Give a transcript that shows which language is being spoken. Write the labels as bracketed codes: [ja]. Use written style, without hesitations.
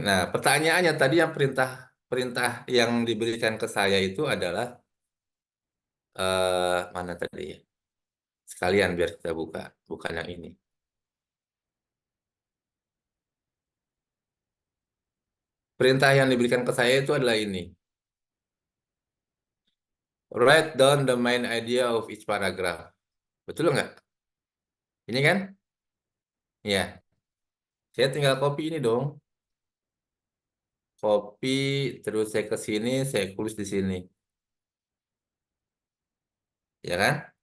[id] Nah, pertanyaannya tadi yang perintah perintah yang diberikan ke saya itu adalah mana tadi ya? Sekalian biar kita buka, bukan yang ini. Perintah yang diberikan ke saya itu adalah ini. [en] Write down the main idea of each paragraph. [id] Betul nggak? Ini kan? Ya. Saya tinggal copy ini dong. Copy, terus saya ke sini, saya tulis di sini. Ya kan?